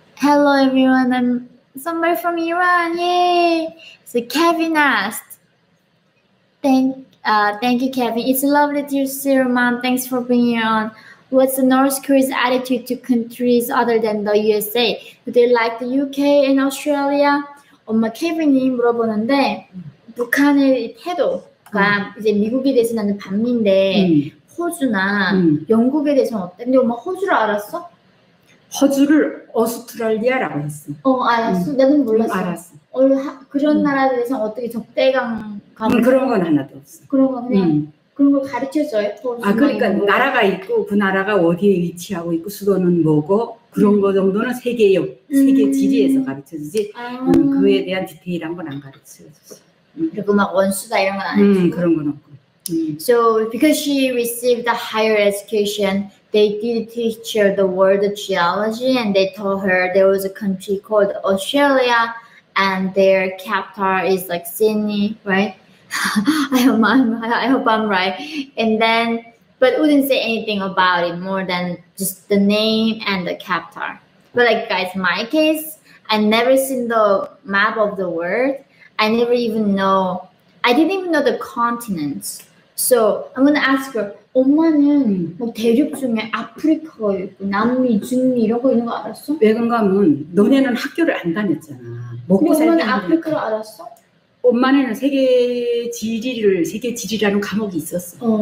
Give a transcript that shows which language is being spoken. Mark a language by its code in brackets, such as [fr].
[en] Hello, everyone. I'm somebody from Iran. Yay! So Kevin asked. Thank you, Kevin. It's lovely to see your mom. Thanks for being here on. What's the North Korea's attitude to countries other than the USA? Do they like the UK and Australia? [ko] 엄마 케빈이 물어보는데 북한의 태도가 이제 미국에 대해서 나는 반미인데 호주나 영국에 대해서는 어때? 근데 엄마 호주를 알았어? 호주를 오스트랄리아라고 했어. 알았어? 나는 몰랐어. 알았어. 그런 나라에 대해서 어떻게 적대감 그런 건 하나도 없어. 그런 거 그냥 그런 걸 가르쳐줘요. 그러니까 나라가 있고 그 나라가 어디에 위치하고 있고 수도는 뭐고 그런 거 정도는 세계 지리에서 가르쳐주지 그에 대한 디테일한 건 안 가르쳐줬어. 그리고 막 원수다 이런 건 안 해주고 그런 건 없고. [en] So because she received a higher education, they did teach her the word geology, and they told her there was a country called Australia, and their capital is like Sydney, right? I hope I'm right. And then, but wouldn't say anything about it more than just the name and the capital. But like guys, in my case, I never seen the map of the world. I didn't even know the continents. So I'm gonna ask her. [ko] 엄마는 뭐 대륙 중에 아프리카가 있고 남미, 중미 이런 거 있는 거 알았어? 왜 그런가 하면 너네는 학교를 안 다녔잖아. 먹고 살기 엄마는 아프리카를 알았어? 엄마는 세계 지리라는 과목이 있었어.